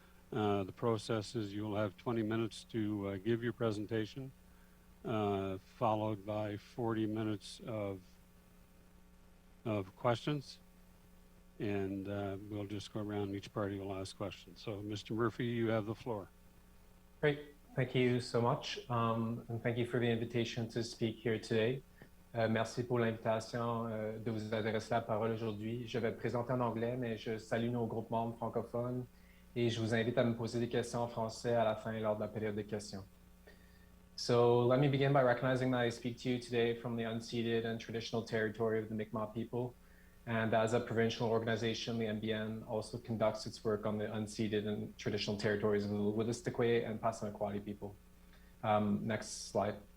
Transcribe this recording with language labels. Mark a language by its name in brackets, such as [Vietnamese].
[English] The process is you'll have 20 minutes to give your presentation, followed by 40 minutes of questions. And we'll just go around, each party will ask questions. So Mr. Murphy, you have the floor. Great, thank you so much. And thank you for the invitation to speak here today. [French] Merci pour l'invitation de vous adresser la parole aujourd'hui. Je vais présenter en anglais, mais je salue nos groupes membres francophones et je vous invite à me poser des questions en français à la fin lors de la période de questions. [English] So let me begin by recognizing that I speak to you today from the unceded and traditional territory of the Mi'kmaq people. And as a provincial organization, the NBN also conducts its work on the unceded and traditional territories of the Wolastoqey and Passamaquoddy people. Next slide.